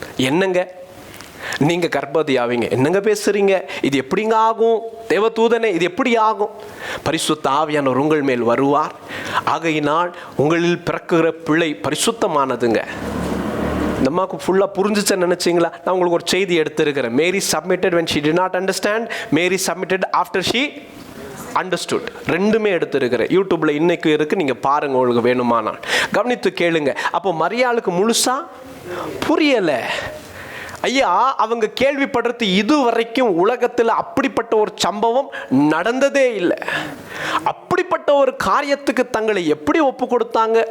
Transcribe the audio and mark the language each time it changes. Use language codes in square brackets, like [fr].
[ta] என்னங்க, நீங்க கர்ப்பவதி ஆவீங்க. என்னங்க பேசுறீங்க? இது எப்படிங்க ஆகும்? தேவதூதனே, இது எப்படி ஆகும்? பரிசுத்த ஆவியானவர் உங்கள் மேல் வருவார், ஆகையினால் உங்களில் பிறக்குகிற பிள்ளை பரிசுத்தமானதுங்க. இந்த அம்மாவுக்கு ஃபுல்லாக புரிஞ்சிச்சேன்னு நினச்சிங்களா? நான் உங்களுக்கு ஒரு செய்தி எடுத்திருக்கிறேன். [en] Mary submitted when she did not understand, Mary submitted after she understood. [ta] ரெண்டுமே எடுத்திருக்கிறேன். யூடியூப்ல இன்னைக்கு இருக்கு, நீங்க பாருங்க உங்களுக்கு வேணுமானால். கவனித்து கேளுங்க. அப்போ மரியாளுக்கு முழுசா புரியல. ஐயா, அவங்க கேள்விப்படுறது இதுவரைக்கும் உலகத்தில் அப்படிப்பட்ட ஒரு சம்பவம் நடந்ததே இல்லை. அப்படிப்பட்ட ஒரு காரியத்துக்கு தங்களை எப்படி ஒப்பு கொடுத்தாங்க?